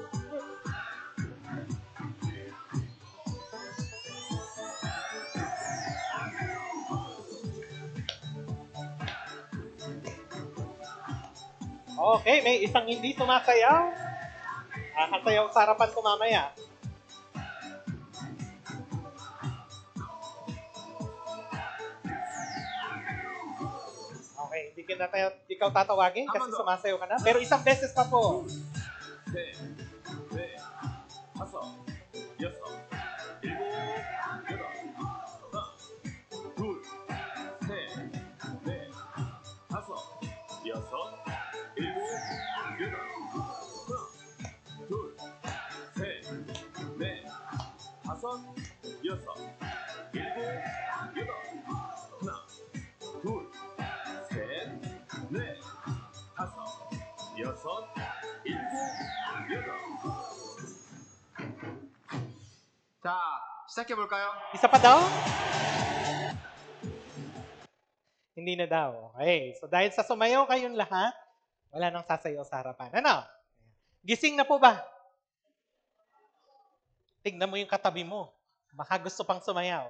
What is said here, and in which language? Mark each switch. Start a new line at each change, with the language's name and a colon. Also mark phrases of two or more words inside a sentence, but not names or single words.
Filipino: Okay, may isang hindi sumasayaw. Kakasayaw sa harapan ko mamaya. Okay, hindi ka na tayo, ikaw tatawagin kasi sumasayaw ka na. Pero isang beses pa po.
Korean: 셋, 넷, 다섯, 여섯, 일곱, 여덟, 하나, 둘, 셋, 넷, 다섯, 여섯, 일곱, 여덟, 하나, 둘, 셋, 넷, 다섯, 여섯, 일곱, 여덟, 하나, 둘, 셋, 넷, 다섯, 여섯, 일곱, 여덟. 자 시작해볼까요?
Filipino: Isa pa daw? Hindi na daw. Okay, so dahil sa sumayaw kayong lahat, wala nang sasayaw sa harapan. Ano? Gising na po ba? Tignan mo yung katabi mo. Baka gusto pang sumayaw.